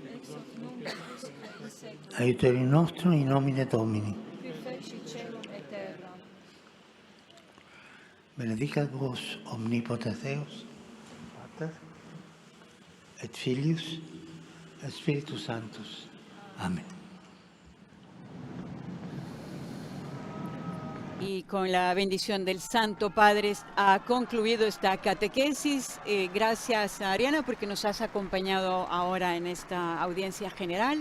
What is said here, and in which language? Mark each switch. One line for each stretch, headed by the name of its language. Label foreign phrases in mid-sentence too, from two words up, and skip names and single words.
Latin: Aiuterium nostrum in nomine Domini. Benedicat vos omnipotens Deus, Pater, et Filius, et Spiritus Sanctus. Amén.
Spanish: Y con la bendición del Santo Padre ha concluido esta catequesis. Gracias a Ariana porque nos has acompañado ahora en esta audiencia general.